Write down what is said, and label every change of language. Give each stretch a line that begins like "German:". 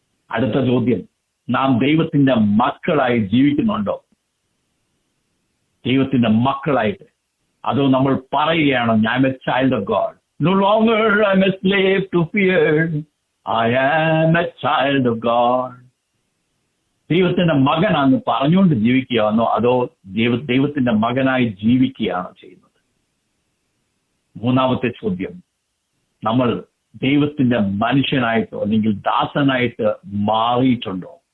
Malayalam: അടുത്ത ചോദ്യം, നാം ദൈവത്തിന്റെ മക്കളായി ജീവിക്കുന്നുണ്ടോ? ദൈവത്തിന്റെ മക്കളായിട്ട്, അതോ നമ്മൾ പറയുകയാണോ
English: I am a child of God? No longer I am a slave to fear, I am a child of God.
Malayalam: ദൈവത്തിന്റെ മകനാണെന്ന് പറഞ്ഞുകൊണ്ട് ജീവിക്കുകയാണോ, അതോ ദൈവത്തിന്റെ മകനായി ജീവിക്കുകയാണോ ചെയ്യുന്നത്? മൂന്നാമത്തെ ചോദ്യം, നമ്മൾ ദൈവത്തിന്റെ മനുഷ്യനായിട്ടോ അല്ലെങ്കിൽ ദാസനായിട്ട് മാറിയിട്ടുണ്ടോ?